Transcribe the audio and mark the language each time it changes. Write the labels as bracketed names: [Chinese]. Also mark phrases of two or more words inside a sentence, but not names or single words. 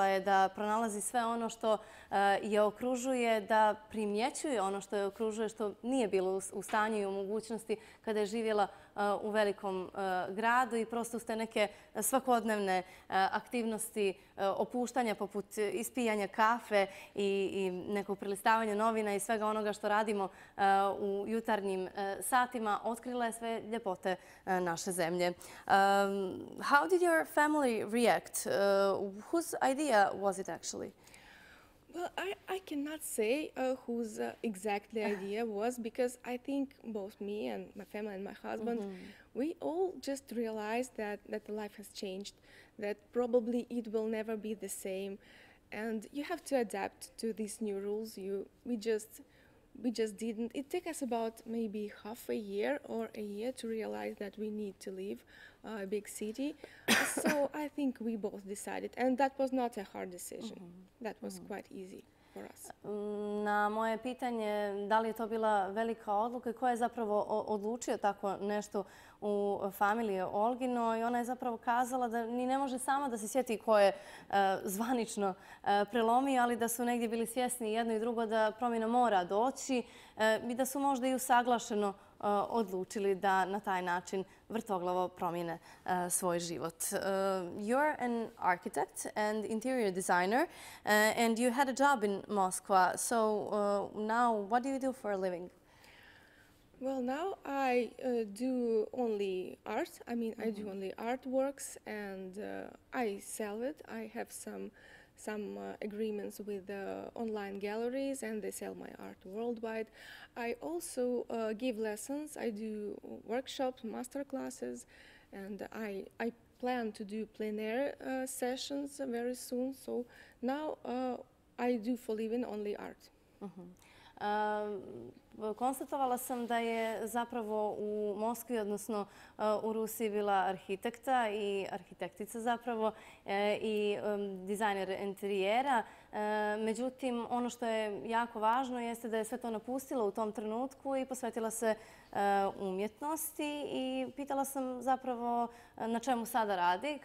[Bosnian] je da pronalazi sve ono što je okružuje, da primjećuje ono što je okružuje, što nije bilo u stanju i u mogućnosti kada je živjela u velikom gradu i prosto uz te neke svakodnevne aktivnosti opuštanja poput ispijanja kafe i nekog prelistavanja novina i svega onoga što radimo u jutarnjim satima, otkrila je sve ljepote naše zemlje. [English] How did your family react? Whose idea was it actually? Well, I cannot say whose exactly idea was, because I think both me and my family and my husband, we all just realized that the life has changed, that probably it will never be the same, and you have to adapt to these new rules. we just didn't. It took us about maybe half a year or a year to realize that we need to leave a big city. So I think we both decided, and that was not a hard decision. That was quite easy for us. [Bosnian] Na moje pitanje da li je to bila velika odluka i ko je zapravo odlučio tako nešto u familiji Olginoj, ona je zapravo kazala da ni ne može sama da se sjeti ko je zvanično prelomio, ali da su negdje bili svjesni jedno i drugo da promjena mora doći i da su možda i usaglašeno odlučili da na taj način vrtoglavo promijene svoj život. [English] You're an architect and interior designer and you had a job in Moscow. So now what do you do for a living? Well, now I do only art. I mean, I do only artworks and I sell it. I have some agreements with online galleries and they sell my art worldwide. I also give lessons. I do workshops, master classes, and I plan to do plein air sessions very soon. So now I do for living only art. [Bosnian] Konstatovala sam da je zapravo u Moskvi, odnosno u Rusiji, bila arhitekta i arhitektica zapravo i dizajner interijera. Međutim, ono što je jako važno jeste da je sve to napustila u tom trenutku i posvetila se umjetnosti i pitala sam zapravo na čemu sada radi.